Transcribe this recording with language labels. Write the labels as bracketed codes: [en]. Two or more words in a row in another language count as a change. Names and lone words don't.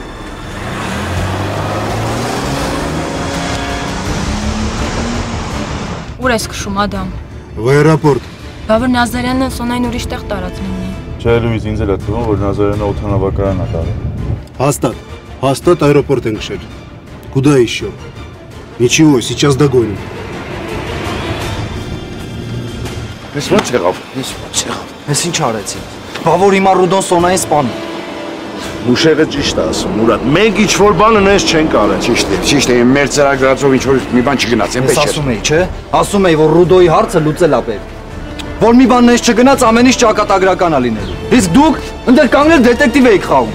[hy] Ուր ես քշում, Ադամ։ Աերոպորտ։ Բա որ Նազարյանն Սոնային ուրիշ տեղ տարած լինի։ Չէ, Լուիզ, ինձ էլ է թվում, որ Նազարյանը օդանավակայան է տարել։ Հաստատ аэропорт են քշել։ [ru] Куда еще? Ничего, сейчас догоним։ [hy] Ես ո՞նց եղավ։ Ես ինչ արեցի։ Բա որ հիմա Ռուդոն Սոնային սպանում։ Ուշեղը ճիշտ է ասում, Մուրադ, մենք ինչ-որ բանը նես չենք արել։ Ճիշտ է, մեր ծրագրածով ինչ-որ մի բան չգնաց, այնպես չէ։ Ես ասում էի, չէ։ Ասում էի, որ Ռուդոյի հարցը լուծել է պետք։ Որ մի բան նես չգնաց, ամեն ինչ ճակատագրական է լինելու։ Իսկ դուք ընդ կանգնել դետեկտիվ եք խաղում։